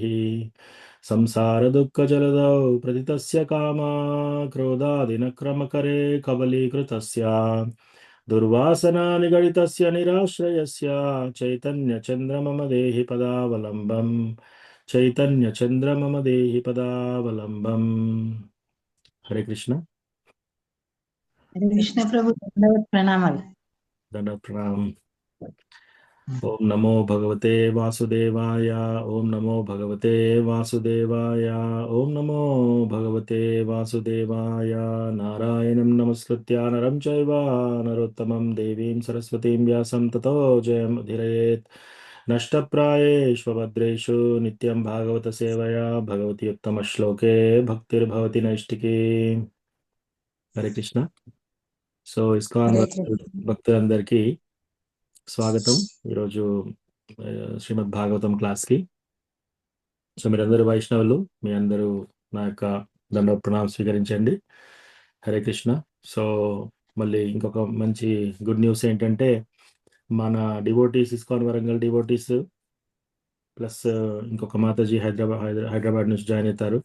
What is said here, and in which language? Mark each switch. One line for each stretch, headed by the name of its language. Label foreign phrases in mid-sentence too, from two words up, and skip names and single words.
Sanskrit: संसारदुःखजलधौ प्रतितस्य कामा क्रोधादिनक्रमकरे कबलीकृतस्य दुर्वासना निगडितस्य निराश्रयस्य चैतन्यचन्द्र मम देहि पदावलम्बम्। चैतन्यचन्द्र मम देहि पदावलम्बम्। हरे कृष्ण। हरे कृष्ण प्रभु दंडवत प्रणामाలు। दंड प्रणाम। ओम नमो भगवते वासुदेवाय। ओम नमो भगवते वासुदेवाय। ओम नमो भगवते वासुदेवाय। नारायणं नमस्कृत्य नरं चैव नरोत्तमं देवीं सरस्वतीं व्यासं ततो जयमुदीरयेत्। नष्टप्रायेष्वभद्रेषु नित्यं भागवत सेवया भगवती उत्तमश्लोके भक्तिर्भवति नैष्टिकी। हरे कृष्ण। సో ఇస్కాన్ हरे कृष्ण
Telugu: భక్తులందరికీ స్వాగతం ఈరోజు శ్రీమద్ భాగవతం క్లాస్కి. సో మీరందరూ వైష్ణవులు, మీ అందరూ నా యొక్క దండ ప్రణామం స్వీకరించండి. హరే కృష్ణ. సో మళ్ళీ ఇంకొక మంచి
English: good news
Telugu: ఏంటంటే మన డివోటీస్, ఇస్కాన్ వరంగల్ డివోటీస్ ప్లస్ ఇంకొక మాతాజీ హైదరాబాద్ నుంచి జాయిన్ అవుతారు.